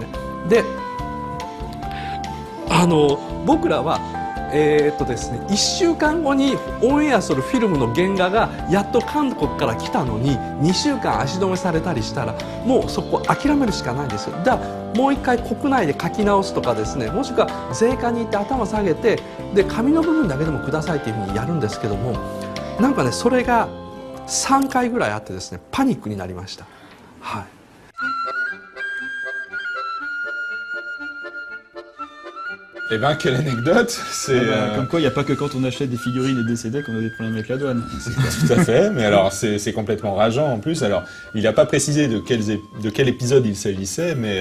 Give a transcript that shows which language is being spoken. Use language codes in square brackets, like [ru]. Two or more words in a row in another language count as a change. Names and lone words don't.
[ja] で僕らはですね、1週間後にオンエアするフィルムの原画がやっと韓国から来たのに2週間足止めされたりしたらもうそこ諦めるしかないんですよ。だからもう一回国内で書き直すとかですね、もしくは税関に行って頭下げてで紙の部分だけでもくださいっていうふうにやるんですけども、なんかねそれが3回ぐらいあってですねパニックになりました。はい。 [fr] Eh ben, quelle anecdote! C'est comme quoi, il n'y a pas que quand on achète des figurines et des CD qu'on a des problèmes avec la douane. Tout à fait, mais alors c'est complètement rageant en plus. Alors, il n'a pas précisé de quel épisode il s'agissait, mais...